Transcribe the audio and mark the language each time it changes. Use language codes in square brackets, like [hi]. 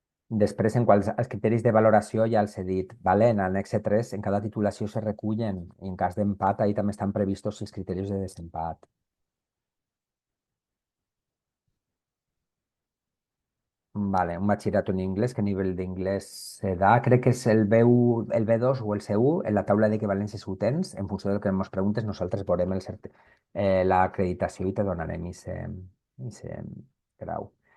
[ca] Després, en quals als criteris de valoració ja els he dit, vale? En l'annex 3, en cada titulació se recullen i en cas d'empat, ahí també estan previstos els criteris de desempat. [es] Vale, un batxillerato en inglés, ¿qué nivel de inglés se da? [ca] Crec que és el B1, el B2 o el C1, en la taula d'equivalències ho tens, en funció del que ens preguntes, nosaltres veurem l'acreditació i te donarem ese grau.